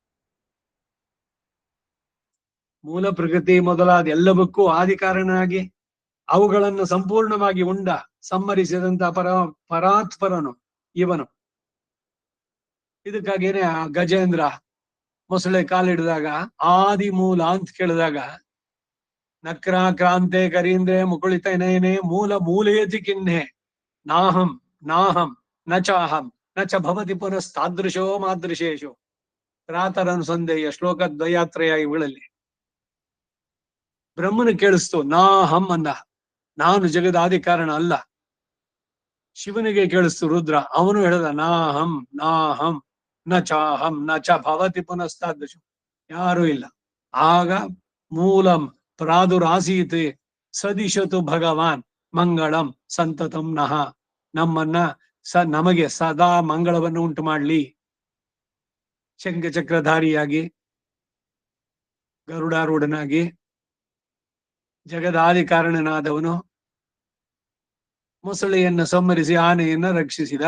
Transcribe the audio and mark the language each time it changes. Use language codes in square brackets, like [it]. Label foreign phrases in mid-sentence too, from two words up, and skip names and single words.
[kn] ಮೂಲ ಪ್ರಕೃತಿ ಮೊದಲಾದ ಎಲ್ಲವಕ್ಕೂ ಆದಿ ಕಾರಣನಾಗಿ ಅವುಗಳನ್ನು ಸಂಪೂರ್ಣವಾಗಿ ಉಂಡ ಸಂಹರಿಸಿದಂತ ಪರಾತ್ಪರನು ಇವನು. ಇದಕ್ಕಾಗೇನೆ ಆ ಗಜೇಂದ್ರ ಮೊಸಳೆ ಕಾಲಿಡಿದಾಗ ಆದಿ ಮೂಲ ಅಂತ ಕೇಳಿದಾಗ [sa] ನಕ್ರ ಕ್ರಾಂತೆ ಕರೀಂದ್ರೆ ಮುಕುಳಿತನೇನೆ ಮೂಲ ಮೂಲೇತಿ ಕಿನ್ನೆ ನಾಹಂ ನಾಹಂ ನ ಚಾಹಂ ನ ಚ ಭವತಿ ಪುನಸ್ತಾದೃಶೋ ಮಾದೃಶೇಶು [kn] ಪ್ರಾತರನುಸಂಧೆಯ ಶ್ಲೋಕದ್ವಯಾತ್ರಯ ಇವುಗಳಲ್ಲಿ ಬ್ರಹ್ಮನ ಕೇಳಿಸ್ತು ನಾಹಂ ಅಂದ, ನಾನು ಜಗದ ಆದಿ ಕಾರಣ ಅಲ್ಲ. ಶಿವನಿಗೆ ಕೇಳಿಸ್ತು ರುದ್ರ, ಅವನು ಹೇಳ್ದ [sa] ನಾಹಂ ನಾಹಂ ನ ಚಾಹಂ ನ ಚ ಭವತಿ ಪುನಸ್ತಾದೃಶು, [kn] ಯಾರು ಇಲ್ಲ. [sa] ಆಗ ಮೂಲಂ ಪ್ರಾದುರಾಸೀತ್ ಸದಿಶತು ಭಗವಾನ್ ಮಂಗಳಂ ಸಂತತಂ ನಹ. [kn] ನಮ್ಮನ್ನ ನಮಗೆ ಸದಾ ಮಂಗಳವನ್ನು ಉಂಟು ಮಾಡ್ಲಿ. ಶಂಖಚಕ್ರಧಾರಿಯಾಗಿ ಗರುಡಾರೂಢನಾಗಿ ಜಗದಾದಿ ಕಾರಣನಾದವನು ಮೊಸಳೆಯನ್ನು ಸಂಹರಿಸಿ ಆನೆಯನ್ನ ರಕ್ಷಿಸಿದ.